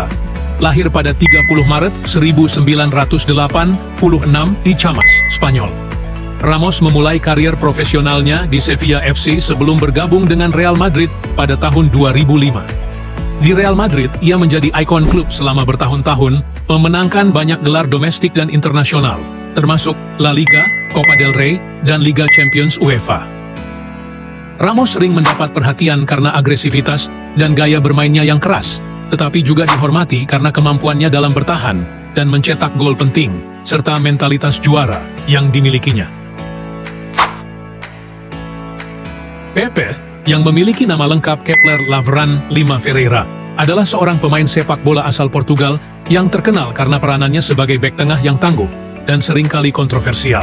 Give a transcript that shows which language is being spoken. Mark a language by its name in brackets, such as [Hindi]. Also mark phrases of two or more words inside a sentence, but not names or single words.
[Indonesian] Lahir pada 30 Maret 1986 di Chamas, Spanyol. Ramos memulai karir profesionalnya di Sevilla FC sebelum bergabung dengan Real Madrid pada tahun 2005. Di Real Madrid, ia menjadi ikon klub selama bertahun-tahun, memenangkan banyak gelar domestik dan internasional, termasuk La Liga, Copa del Rey, dan Liga Champions UEFA. Ramos sering mendapat perhatian karena agresivitas dan gaya bermainnya yang keras, tetapi juga dihormati karena kemampuannya dalam bertahan dan mencetak gol penting, serta mentalitas juara yang dimilikinya. Pepe, yang memiliki nama lengkap Kepler Lavran Lima Ferreira, adalah seorang pemain sepak bola asal Portugal yang terkenal karena peranannya sebagai bek tengah yang tangguh dan seringkali kontroversial.